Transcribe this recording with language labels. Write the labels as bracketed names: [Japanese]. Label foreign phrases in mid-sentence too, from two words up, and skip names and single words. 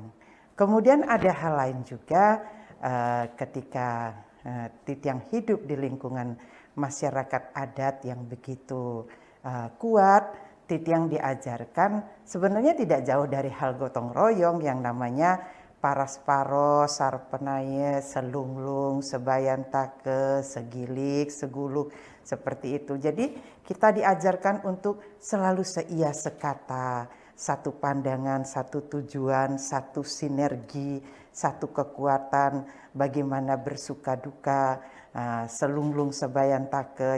[Indonesian] Kemudian ada hal lain juga ketika Titiang hidup di lingkungan masyarakat adat yang begitu kuat, Titiang diajarkan sebenarnya tidak jauh dari hal gotong royong yang namanya [Balinese] parasparo, sarpenaye, selunglung, sebayantake, segilik, seguluk, [Indonesian] seperti itu. Jadi kita diajarkan untuk selalu seia sekata, satu pandangan, satu tujuan, satu sinergi, satu kekuatan, bagaimana bersuka duka, [Balinese] selunglung sebayantake.